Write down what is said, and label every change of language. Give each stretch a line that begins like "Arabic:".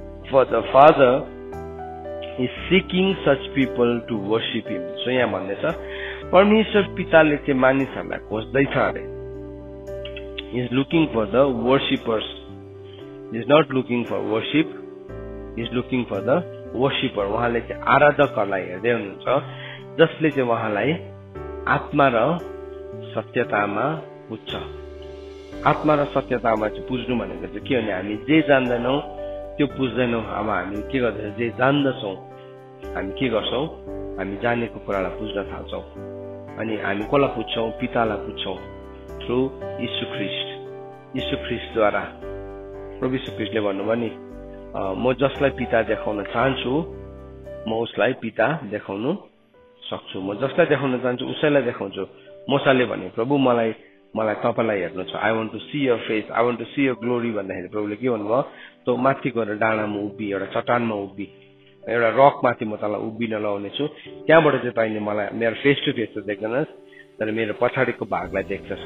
English: For the Father is seeking such people to worship Him.
Nepali: So यहाँ भन्दैछ, परमेश्वर पिताले चाहिँ मानिसहरूलाई खोज्दैछ अरे।
English: He is looking for the worshippers. He is not looking for worship. He is looking for the worshipper.
Nepali: उहाँले चाहिँ आराधकहरूलाई हेर्दै हुनुहुन्छ, जसले चाहिँ उहाँलाई आत्मा र सत्यतामा पुज्छ। आत्मा र सत्यतामा चाहिँ पुज्नु भनेको चाहिँ के भने, हामी जे जान्दैनौँ त्यो बुझ्दैनौँ। अब हामी के गर्दैछौँ, जे जान्दछौँ हामी के गर्छौँ, हामी जानेको कुरालाई बुझ्न थाल्छौँ। अनि हामी कसलाई पुज्छौँ, पितालाई पुज्छौँ, थ्रु यीशु ख्रीष्टद्वारा। प्रभु यीशु ख्रीष्टले भन्नुभयो नि, म जसलाई पिता देखाउन चाहन्छु म उसलाई पिता देखाउनु सक्छु, म जसलाई देखाउन चाहन्छु उसैलाई देखाउँछु, म मोसाले भने प्रभु मलाई तपाईलाई हेर्नु छ,
English: I want to see your face, I want to see your glory
Nepali: भन्दाखेरि प्रभुले के भन्नुभयो, तँ माथि गएर डाँडामा उभि, एउटा चट्टानमा उभि, एउटा रक माथि म तँलाई उभिन लाउने छु, त्यहाँबाट चाहिँ तैँले मलाई मेरो फेस टु फेस त देख्दैनस् तर मेरो पछाडिको भागलाई देख्छस्।